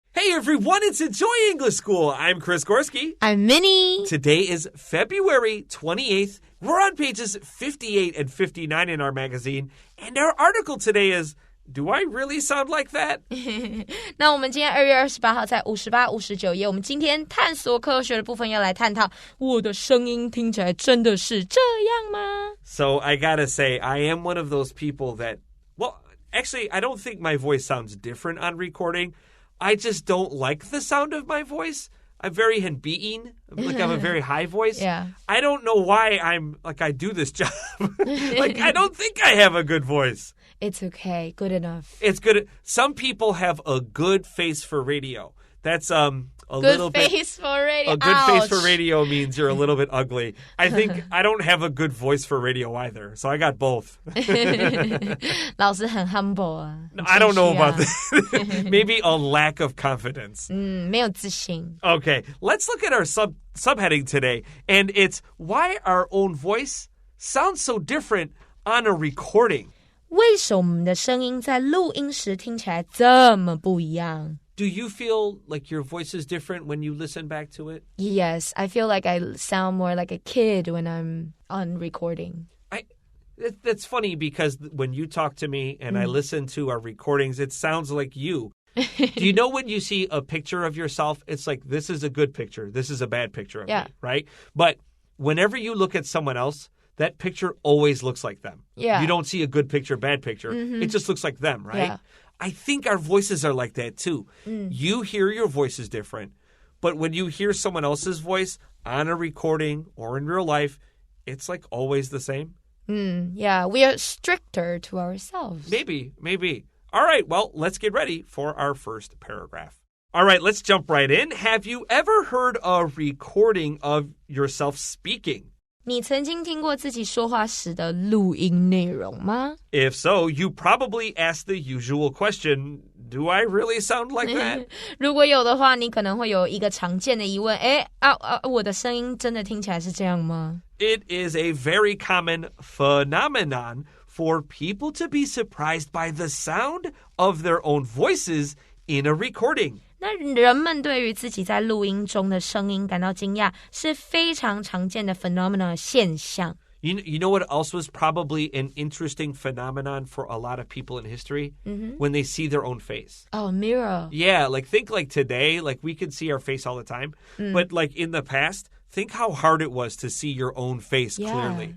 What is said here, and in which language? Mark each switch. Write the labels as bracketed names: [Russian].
[English] everyone, it's Enjoy English School. I'm Chris Gorski. I'm Minnie. Today is February 28th. We're on pages 58 and 59 in our magazine. And our article today is, Do I really sound like that? [Chinese] 那我们今天2月28号在58、59页，我们今天探索科学的部分要来探讨我的声音听起来真的是这样吗？ [English] So I gotta say, I am one of those people that, well, actually, I don't think my voice sounds different on recording. I just don't like the sound of my voice. I'm very henbeaten, like I have a very high voice. Yeah. I don't know why I do this job. I don't think I have a good voice. It's okay. Good enough. It's good. Some people have a good face for radio. That's a good little bit. Face for radio. A good Ouch. face for radio means you're a little bit ugly. I think I don't have a good voice for radio either, so I got both. [Chinese] 老师很 humble 啊。 [English] I don't know about that. Maybe a lack of confidence. [Chinese] 没有自信。 [English] Okay, let's look at our subheading today, and it's why our own voice sounds so different on a recording. [Chinese] 为什么我们的声音在录音时听起来这么不一样？ [English] Do you feel like your voice is different when you listen back to it? Yes, I feel like I sound more like a kid when I'm on recording. That's funny because when you talk to me and I listen to our recordings, it sounds like you. Do you know when you see a picture of yourself, it's like, this is a good picture, this is a bad picture of me, right? But whenever you look at someone else, that picture always looks like them. Yeah. You don't see a good picture, bad picture. It just looks like them, right? Yeah. I think our voices are like that too. You hear your voice is different, but when you hear someone else's voice on a recording or in real life, it's like always the same. Yeah, we are stricter to ourselves. Maybe. All right, well, let's get ready for our first paragraph. All right, let's jump right in. Have you ever heard a recording of yourself speaking? [Chinese] 你曾经听过自己说话时的录音内容吗？ [English] If so, you probably asked the usual question, do I really sound like that? [Chinese] 如果有的话，你可能会有一个常见的疑问，我的声音真的听起来是这样吗？ [English] It is a very common phenomenon for people to be surprised by the sound of their own voices in a recording. [Chinese] 那人们对于自己在录音中的声音感到惊讶，是非常常见的 phenomenon 现象。 [English] You know what else was probably an interesting phenomenon for a lot of people in history? When they see their own face. Oh, mirror. Yeah, think like today, we can see our face all the time. But in the past, think how hard it was to see your own face clearly.